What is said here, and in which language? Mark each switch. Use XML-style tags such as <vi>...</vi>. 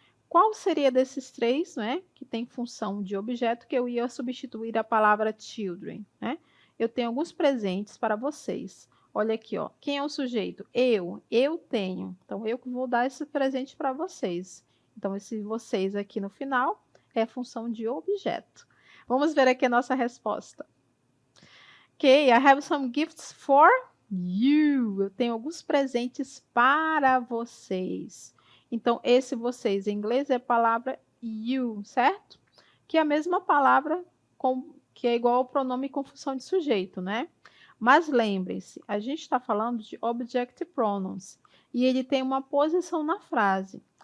<pt>Qual seria desses três, né? Que tem função de objeto que eu ia substituir a palavra children, né? Eu tenho alguns presentes para vocês. Olha aqui, ó. Quem é o sujeito? Eu tenho. Então, eu que vou dar esse presente para vocês. Então, esse vocês aqui no final é a função de objeto. Vamos ver aqui a nossa resposta.</pt> <en>Ok, I have some gifts for you.</en> <pt>Eu tenho alguns presentes para vocês. Então, esse vocês em inglês é a palavra you, certo? Que é a mesma palavra que é igual ao pronome com função de sujeito, né? Mas lembrem-se, a gente está falando de object pronouns e ele tem uma posição na frase.</pt>